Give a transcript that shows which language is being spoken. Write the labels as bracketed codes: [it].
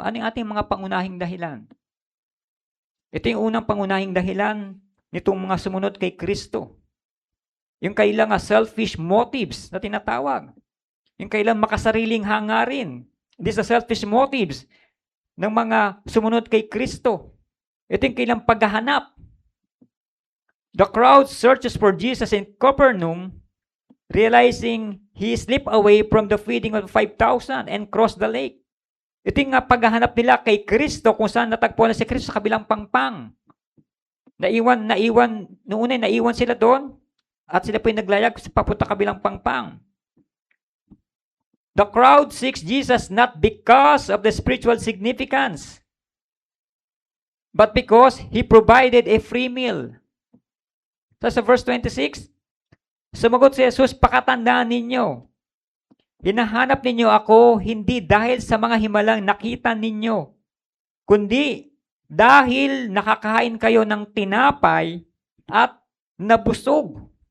[tl] Ano yung ating mga pangunahing dahilan? Ito yung unang pangunahing dahilan nitong mga sumunod kay Kristo. Yung kailang selfish motives na tinatawag. Yung kailang makasariling hangarin. [en] These are selfish motives [tl] ng mga sumunod kay Kristo. Ito yung kailang paghahanap. [en] The crowd searches for Jesus in Capernaum, realizing he slipped away from the feeding of 5,000 and crossed the lake. [tl] Ito yung paghahanap nila kay Kristo kung saan natagpuan na si Kristo sa kabilang pangpang. Naiwan sila doon at sila po yung naglayag papunta kabilang pangpang. [en] The crowd seeks Jesus not because of the spiritual significance, but because He provided a free meal. [tl] So sa verse 26, sumagot si Jesus, pakatandaan ninyo, hinahanap ninyo ako hindi dahil sa mga himalang nakita ninyo, kundi dahil nakakain kayo ng tinapay at nabusog.